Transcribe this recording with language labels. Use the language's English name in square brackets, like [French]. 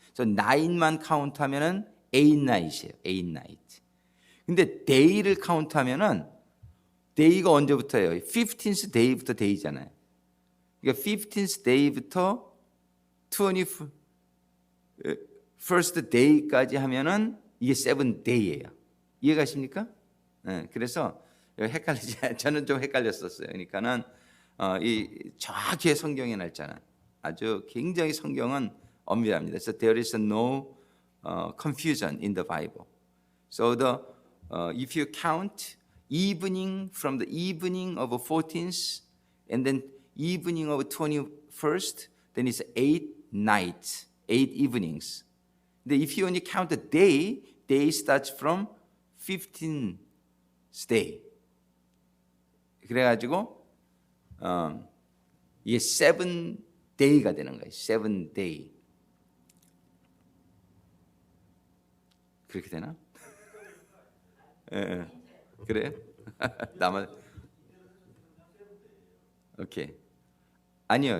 [Korean] 그래서 night만 카운트하면은 8 night이에요. [English] 8 night. [Korean] 근데 day를 카운트하면은 day가 언제부터예요? 15th day부터 day잖아요. 그러니까 15th day부터 21st day까지 하면은 이게 7 day예요. 이해가십니까? 네, 그래서 헷갈리지. 저는 좀 헷갈렸었어요. 그러니까는 이 정확히 성경의 날짜는 아주 굉장히 성경은 엄밀합니다. [English] So there is no confusion in the Bible. So if you count evening from the evening of 14th and then evening of 21st, then it's 8 nights, 8 evenings. But if you only count the day starts from 15th day. [Korean] 그래가지고 이게 7 day가 되는 거예요. [English] 7 day. [Korean] 그렇게 되나? 예, 그래요? 나만 오케이. 아니요.